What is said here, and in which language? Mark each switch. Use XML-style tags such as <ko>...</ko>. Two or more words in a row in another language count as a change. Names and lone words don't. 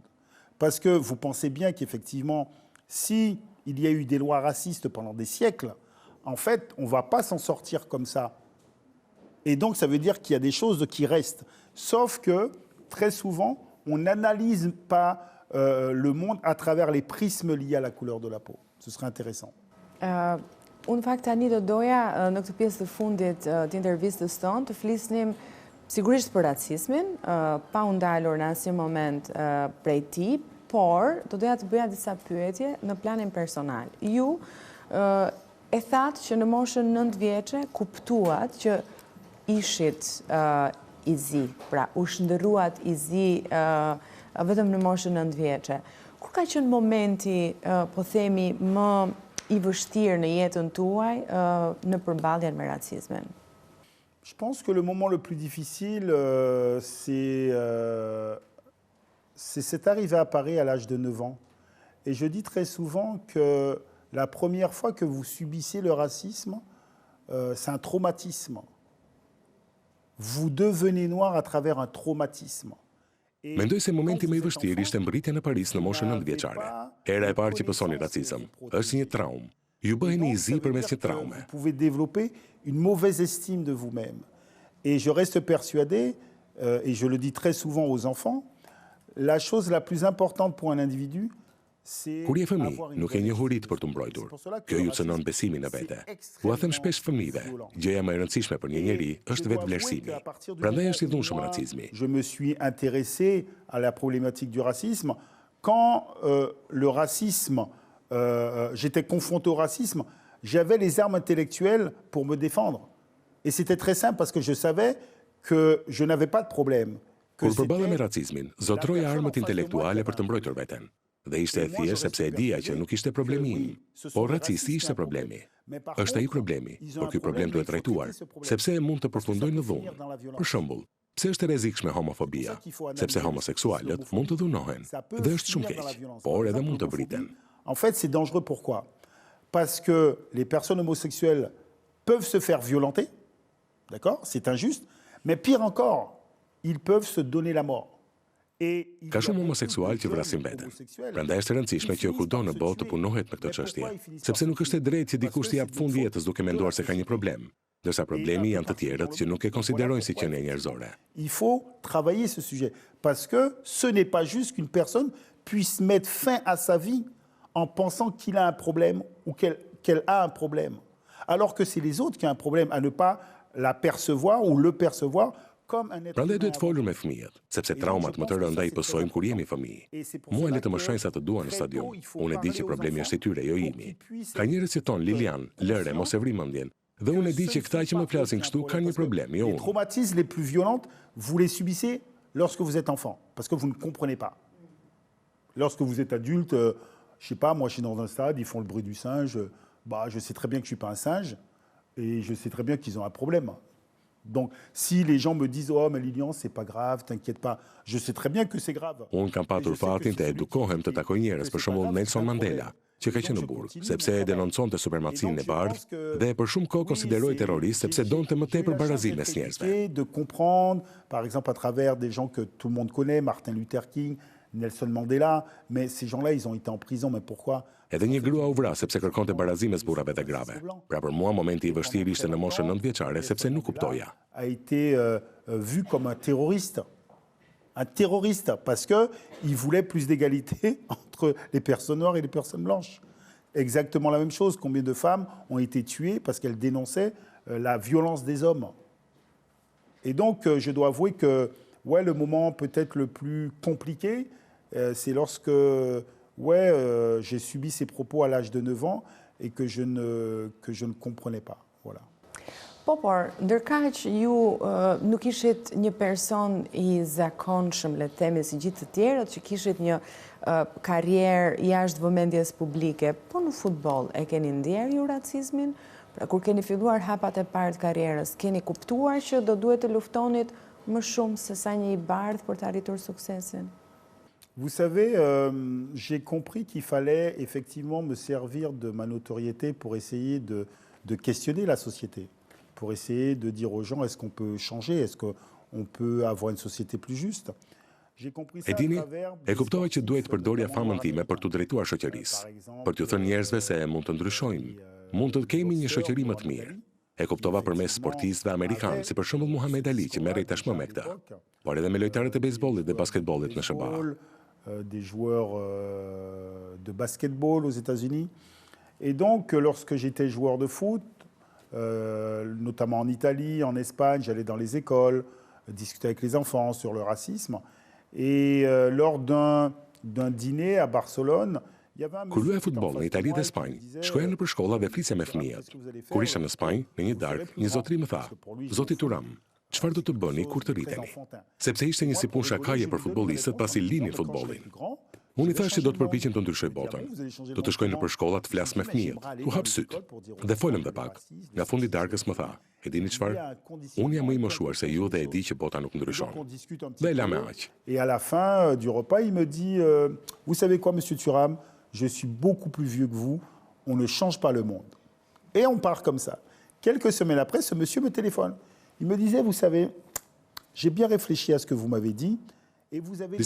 <fr>Parce que vous pensez bien qu'effectivement, si il y a eu des lois racistes pendant des siècles, en fait, on ne va pas s'en sortir comme ça. Et donc, ça veut dire qu'il y a des choses qui restent. Sauf que, très souvent, on n'analyse pas le monde à travers les prismes liés à la couleur de la peau. Ce serait intéressant.</fr> <sq>Unë fakt tani do doja në këtë pjesë të fundit të intervistës tonë të flisnim sigurisht për racismin, pa u ndalur në asnjë moment prej tij, por do doja të bëja disa pyetje në planin personal. Ju e thatë që në moshën 9 vjeçe kuptuat që ishit i zi, pra u shndërruat i zi vetëm në moshën 9 vjeçe. Kur ka qenë momenti, po themi, më i vështirë në jetën tuaj në përballjen me racizmin?</sq> <fr>Je pense que le moment le plus difficile, c'est cette arrivée à Paris à l'âge de 9 ans. Et je dis très souvent que la première fois que vous subissez le racisme, c'est un traumatisme. Vous devenez noir à travers un traumatisme.</fr> <sq>Mendoj se momenti më i vështirë ishte mbërritja në Paris në moshën 9 vjeçare. Era e parë që pësoni racizëm. Është një traumë. Ju bëheni i zi përmes një traume.</sq> <fr>Vous pouvez développer une mauvaise estime de vous-même. Et je reste persuadé, et je le dis très souvent aux enfants, la chose la plus importante pour un individu,</fr> <sq>Kur je fëmijë, nuk e njohurit për të mbrojtur. Kjo ju cënon besimin në vete. U a them shpesh fëmijëve, gjëja më e rëndësishme për një njeri është vetë vlerësimi. Prandaj është i dhunshëm racizmi.</sq> <fr>Je me suis intéressé à la problématique du racisme quand le racisme, j'étais confronté au racisme, j'avais les armes intellectuelles pour me défendre. Et c'était très simple parce que je savais que je n'avais pas de problème.</fr> <sq>Kur përballem me racizmin, zotroja armët intelektuale për të mbrojtur veten. Dhe ishte e thjesht sepse e dija që nuk ishte problemi im, por racisti ishte problemi. Është ai problemi, por ky problem duhet trajtuar, sepse mund të përfundojë në dhunë. Për shembull, pse është e rrezikshme homofobia? Sepse homoseksualët mund të dhunohen dhe është shumë keq, por edhe mund të vriten.</sq> <fr>En fait, c'est dangereux pourquoi? Parce que les personnes homosexuelles peuvent se faire violenter, d'accord? C'est injuste, mais pire encore, ils peuvent se donner la mort.</fr> <sq>Ka shumë homoseksual që vrasin veten. Prandaj është e rëndësishme që kudo në botë të punohet me këtë çështje, sepse nuk është e drejtë që dikush të jap fund jetës duke menduar se ka një problem, ndërsa problemi janë të tjerët që nuk e konsiderojnë si qenie njerëzore.</sq> <fr>Il faut travailler ce sujet parce que ce n'est pas juste qu'une personne puisse mettre fin à sa vie en pensant qu'il a un problème ou qu'elle a un problème, alors que c'est les autres qui ont un problème à ne pas la percevoir ou le percevoir.</fr> <sq>Prandaj duhet folur me fëmijët, sepse traumat më të rënda i pësojmë kur jemi fëmijë. Mua le të më shohin sa të duan në stadium. Unë e di që problemi është i tyre, jo imi. Ka njerëz që thon Lilian, lëre, mos e vri mendjen. Dhe unë e di që këta që më flasin kështu kanë një problem, jo unë.</sq> <fr>Les traumatismes les plus violents, vous les subissez lorsque vous êtes enfant, parce que vous ne comprenez pas. Lorsque vous êtes adulte, je sais pas, moi je suis dans un stade, ils font le bruit du singe, bah je sais très bien que je suis pas un singe et je sais très bien qu'ils ont un problème. Donc, si les gens me disent « Oh, mais Lilian, c'est pas grave, t'inquiète pas », je sais très bien que c'est grave.</fr> <sq>Unë kam patur fatin të edukohem të takoj njerëz, për shembull Nelson Mandela, që ka qenë në burg, sepse e denonconte supermacinë e bardhë dhe për shumë kohë konsideroi terrorist sepse donte më tepër barazi mes njerëzve.</sq> <fr>De comprendre, par exemple, à travers des gens que tout le monde connaît, Martin Luther King, Nelson Mandela, mais ces gens-là, ils ont été en prison, mais pourquoi?</fr> <sq>Edhe një grua u vra sepse kërkonte barazi mes burrave dhe grave. Pra për mua momenti i vështirë ishte në moshën 9 vjeçare sepse nuk kuptoja.</sq> <fr>A été vu comme un terroriste parce que il voulait plus d'égalité entre les personnes noires et les personnes blanches. Exactement la même chose. Combien de femmes ont été tuées parce qu'elles dénonçaient la violence des hommes? Et donc, je dois avouer que ouais, le moment peut-être le plus compliqué, c'est lorsque j'ai subi ces propos à l'âge de 9 ans et que je ne comprenais pas. Voilà.</fr> <sq>Po, por, ndërkaq ju nuk ishit një person i zakonshëm, le të themi, si gjithë të tjerët, që kishit një karrierë jashtë vëmendjes publike, po në futboll e keni ndjerë ju racizmin? Pra, kur keni filluar hapat e parë të karrierës, keni kuptuar që do duhet të luftonit më shumë se sa një i bardhë për të arritur suksesin?</sq> <fr>Vous savez, j'ai compris qu'il fallait effectivement me servir de ma notoriété pour essayer de questionner la société, pour essayer de dire aux gens est-ce qu'on peut changer, est-ce qu'on peut avoir une société plus juste.</fr> <sq>E dini, e kuptova që duhet të përdorja famën time për t'u drejtuar shoqërisë, për t'u thënë njerëzve se mund të ndryshojmë, mund të kemi një shoqëri më të mirë. E kuptova përmes sportistëve amerikanë, si për shembull Muhammed Ali, që merrej tashmë me këtë, por edhe me lojtarët e bejsbollit dhe basketbollit në SBA.</sq> <fr>Des joueurs de basketball aux États-Unis. Et donc, lorsque j'étais joueur de foot, notamment en Italie, en Espagne, j'allais dans les écoles, discuter avec les enfants sur le racisme. Et lors d'un dîner à Barcelone, il y avait un</fr> <sq>Kur luaja</sq> <fr>monsieur qui était en</fr> <sq>futboll në</sq> <fr>face de</fr> <sq>Itali</sq> <fr>moi</fr> <sq>dhe</sq> <fr>et qui me</fr> <sq>Spanjë,</sq> <fr>disait,</fr> <sq>shkoja nëpër shkolla dhe flisja me fëmijët. Kur isha në Spanjë, në një darkë, një zotëri më tha: "Zoti Turam, çfarë do të bëni kur të rriteni?" Sepse ishte një si punë shakaje për futbollistët pasi linin futbollin. Unë i thash që do të përpiqem të ndryshoj botën. Do të shkoj nëpër shkolla të flas me fëmijët, u hap syt. Dhe folëm dhe pak. Nga fundi i darkës më tha: "E dini çfarë? Unë jam më i moshuar se ju dhe e di që bota nuk ndryshon." Dhe e la me aq.</sq> <fr>Et à la fin du repas, il me dit vous savez quoi, monsieur Thuram, je suis beaucoup plus vieux que vous, on ne change pas le monde. Et on part comme ça. Quelques semaines après, ce monsieur me téléphone. Il me disait, vous savez, j'ai bien réfléchi à ce que vous m'avez dit, et vous avez</fr>